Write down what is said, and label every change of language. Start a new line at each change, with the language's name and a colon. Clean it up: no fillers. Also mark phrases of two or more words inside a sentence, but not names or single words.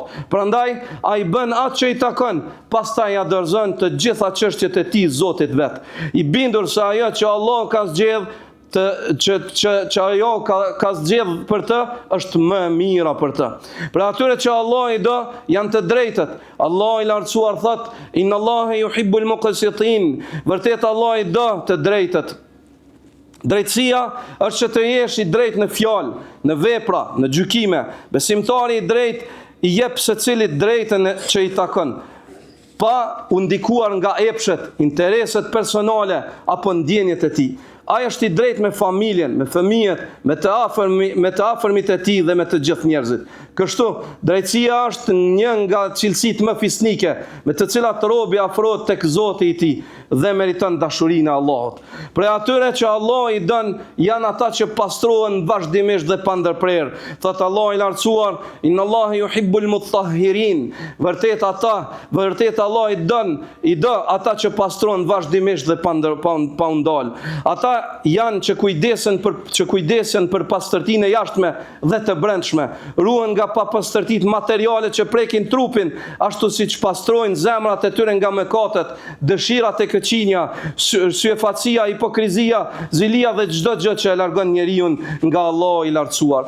Albanian: Prandaj ai bën atë që i takon, pastaj ja dorëzon të gjitha çështjet e tij Zotit vet, i bindur se ajo që Allah ka zgjedh që ajo ka zgjedh për të është më e mira për të. Për atyre që Allah i do, janë të drejtët. Allah i lartësuar thot,
Arabic: إن الله يحب المقسطين.
Albanian: Vërtet Allah i do të drejtët. Drejtësia është që të jesh i drejt në fjalë, në vepra, në gjykime. Besimtari i drejt i jep secilit drejtën që i takon, pa u ndikuar nga epshet, intereset personale apo ndjenjet e tij. Ai është i drejtë me familjen, me fëmijët, me të afërmit e tij dhe me të gjithë njerëzit. Kështu, drejtësia është një nga cilësitë më fisnike, me të cilat robi afrohet tek Zoti i tij dhe meriton dashurinë e Allahut. Për atyre që Allah i dën janë ata që pastrohen vazhdimisht dhe pa ndërprerje. Thot Allah i lartësuar,
Arabic: إن الله يحب المتطهرين.
Albanian: Vërtet Allah i dë ata që pastrohen vazhdimisht dhe pa ndal. Ata janë që kujdesen për pastërtinë e jashtme dhe të brendshme, ruhen nga papastërtitë materiale që prekin trupin, ashtu siç pastrojnë zemrat e tyre nga mëkatet, dëshirat e këqija, syefacia, hipokrizia, zilia dhe çdo gjë që e largon njeriu nga Allah i lartësuar.